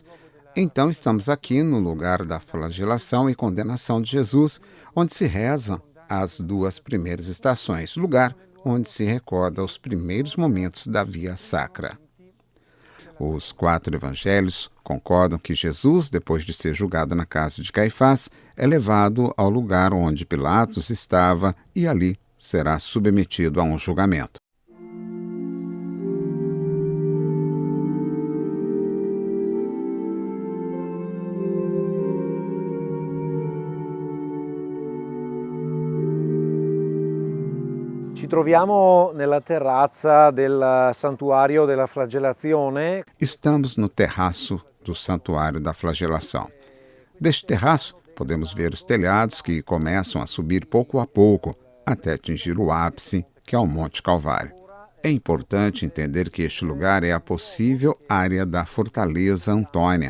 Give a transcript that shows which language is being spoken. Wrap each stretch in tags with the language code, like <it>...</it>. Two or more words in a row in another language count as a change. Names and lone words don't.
<pt>Então estamos aqui no lugar da flagelação e condenação de Jesus, onde se rezam as 2 primeiras estações, lugar onde se recorda os primeiros momentos da Via Sacra. Os 4 evangelhos concordam que Jesus, depois de ser julgado na casa de Caifás, é levado ao lugar onde Pilatos estava e ali será submetido a um julgamento.</pt> <it>Ci troviamo nella terrazza del Santuario della Flagellazione.</it> <pt>Estamos no terraço do Santuário da Flagelação. Deste terraço, podemos ver os telhados que começam a subir pouco a pouco, até atingir o ápice, que é o Monte Calvário. É importante entender que este lugar é a possível área da Fortaleza Antônia.</pt>